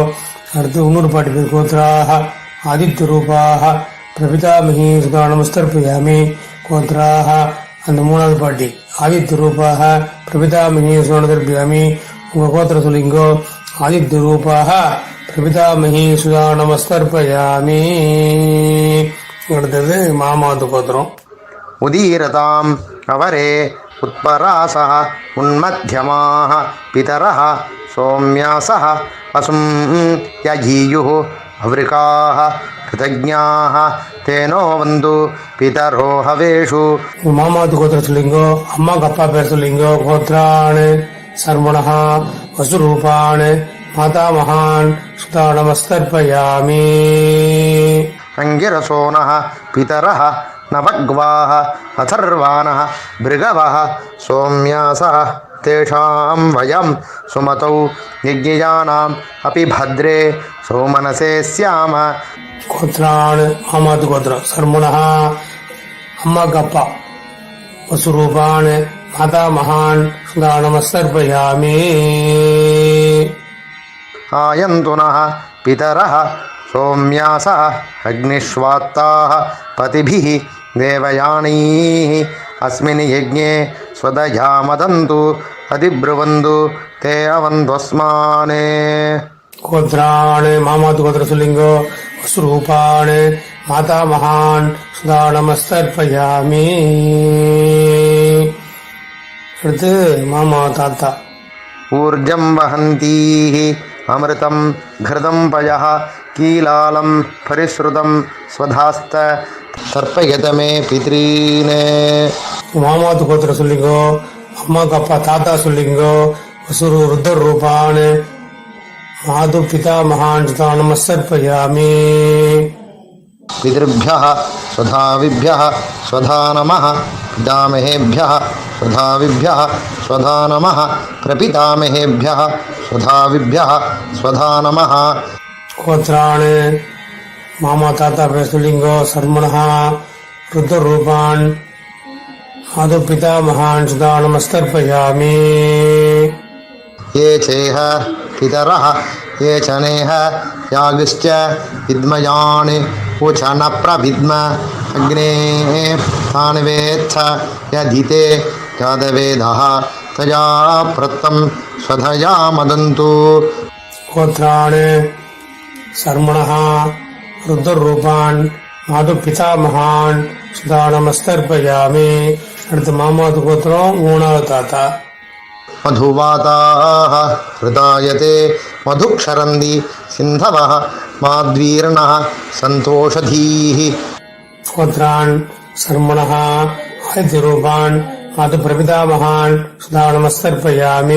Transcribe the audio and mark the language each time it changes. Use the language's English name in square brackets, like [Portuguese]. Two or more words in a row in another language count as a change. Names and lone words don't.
[Tamil] அடுத்து இன்னொரு பாட்டி பேர் [Sanskrit] गोत्राः आदित्यरूपाः प्रपितामही स्वधा नमस्तर्पयामि. கோத்ராஹ [Tamil] அந்த மூணாவது பாட்டி [Sanskrit] आदित्यरूपाः प्रपितामही स्वधा नमस्तर्पयामि. [Tamil] உங்க கோத்திரம் சொல்லிங்கோ. [Sanskrit] आदित्यरूपाः प्रपितामही स्वधा नमस्तर्पयामि. [Tamil] அடுத்தது மாமாவது கோத்திரம். [Sanskrit] उदीरताम् अवरे उत्परासः उन्मध्यमाः पितरः सौम्यासः वसुं यजीयुः अवृकाः कृतज्ञाः तेनो वन्तु पितरो हवेषु. [Tamil] மாமாவது கோத்திரம் சொல்லிங்கோ. அம்மாக்கு அப்பா பேர் சொல்லிங்கோ. [Sanskrit] गोत्रान् शर्मणः वसुरूपान् मातामहान् स्वधा नमस्तर्पयामि. अङ्गिरसोनः पितरः नवग्वाः अथर्वाणः भृगवः सौम्यासः तेषां वयं सुमतौ यज्ञयानाम् अपि भद्रे सौमनसे स्याम. கோத்ரான் [Tamil] மாமாவது கோத்திரம் [Sanskrit] சர்மணஹ [Tamil] அம்மாக்கு அப்பா [Sanskrit] वसुरूपान् मातामहान् स्वधा नमस्तर्पयामि. आयन्तु नः पितरः सौम्यासः अग्निष्वात्ताः पतिभिः देवयानीः अस्मिन् यज्ञे स्वदया मदन्तु अधिब्रुवन्तु ते अवन्त्वस्मान्. [Tamil] கோத்ரான் மாமாவது கோத்திரம் சொல்லிங்கோ. [Sanskrit] वसुरूपान् मातामहान् स्वधा नमस्तर्पयामि. [Tamil] அடுத்து மாமா தாத்தா [Sanskrit] ऊर्जं वहन्तीः अमृतं घृतं पयः कीलालं परिश्रुतं स्वधास्त तर्पयत मे पितॄन्. [Tamil] மாமாவது கோத்திரம் சொல்லிங்கோ. அம்மாக்கு அப்பா தாத்தா சொல்லிங்கோ. [Sanskrit] वसुरु रुद्ररूपान् मातु पितामहान् स्वधा नमस्तर्पयामि. पितृभ्यः स्वधाविभ्यः स्वधा नमः. पितामहेभ्यः स्वधाविभ्यः स्वधा नमः. प्रपितामहेभ्यः स्वधाविभ्यः स्वधा नमः. [Tamil] கோத்ரான் மாமா தாத்தா பேர் சொல்லிங்கோ. [Sanskrit] शर्मणः रुद्ररूपान् आदौ पितामहान् सुधा नमस्तर्पयामि। ये चेह पितरः ये च नेह यागिश्च विद्मयान् उच न प्रविद्म अग्ने तान् वेत्थ यदिते यादवेदः तया प्रत्तं स्वधया मदन्तु। गोत्राणि सर्मणः रुद्ररूपान् आदौ पितामहान् सुधा नमस्तर्पयामि। [Tamil] அடுத்து மாமாவது கோத்திரம் மூணாவது தாத்தா. [Sanskrit] मधुवाताः हृदायते मधुक्षरन्ति सिन्धवः माद्वीर्णः सन्तोषधीः। गोत्रान् सर्मणः आदित्यरूपान् आदौ प्रपितामहान् सुधा नमस्तर्पयामि।